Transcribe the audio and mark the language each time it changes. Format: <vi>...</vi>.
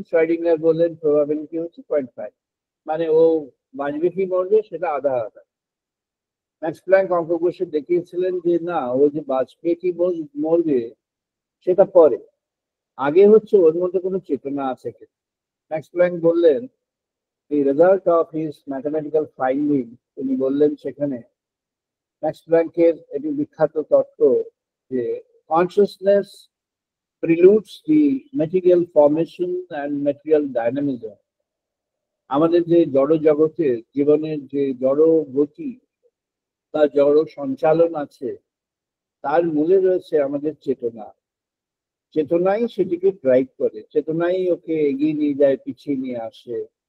<bn>শ্রয়ডিঙ্গার বললেন প্রবাবিলিটি হচ্ছে 0.5, মানে ও বাঁচবে কি মরবে সেটা আধা আধা। ম্যাক্স প্ল্যাঙ্ক অঙ্ক কষে দেখিয়েছিলেন যে না, ও যে বাঁচবে কি মরবে সেটা পরে, আগে হচ্ছে ওর মধ্যে কোনো চেতনা আছে কিনা। ম্যাক্স প্ল্যাঙ্ক বললেন,</bn> <en>the result of his mathematical finding,</en> <bn>তিনি বললেন সেখানে, ম্যাক্স প্ল্যাঙ্কের এটি বিখ্যাত তত্ত্ব যে</bn> <en>consciousness preludes the material formation and material dynamism.</en> <bn>আমাদের যে জড় জগতের জীবনের যে জড় গতি বা জড় সঞ্চালন আছে, তার মূলে রয়েছে আমাদের চেতনা। চেতনাই সেটিকে ড্রাইভ করে, চেতনাই ওকে এগিয়ে নিয়ে যায়, পিছিয়ে নিয়ে আসে।</bn>